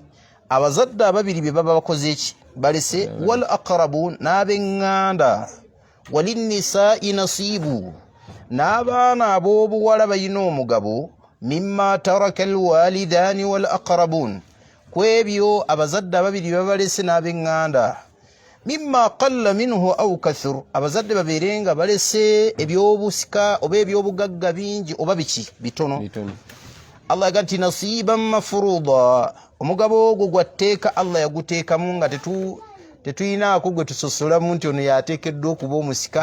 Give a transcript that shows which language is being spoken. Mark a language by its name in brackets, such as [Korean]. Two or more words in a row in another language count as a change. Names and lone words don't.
[Ganda] abazadde ababiri bye baba bakoze eki balese, [Arabic] والأقربون [Ganda] n'ab'eŋŋanda, [Arabic] وللنساء نصيب [Ganda] n'abaana ab'obuwala balina omugabo [Arabic] مما ترك الوالدان والأقربون, [Ganda] kwebyo abazadde ababiri babalese n'ab'eŋŋanda, [Arabic] مما قل منه أو كثر, [Ganda] abazadde babeerenga balese ebyobusika oba ebyobugagga bingi oba biki bitono. Allah yaga nti [Arabic] نصيبا مفروضا, [Ganda] omugabo ogwo gwatteeka Allah yaguteekamu nga tetuyinaako gwe tusosolamu nti ono yateekeddwa okuba omusika.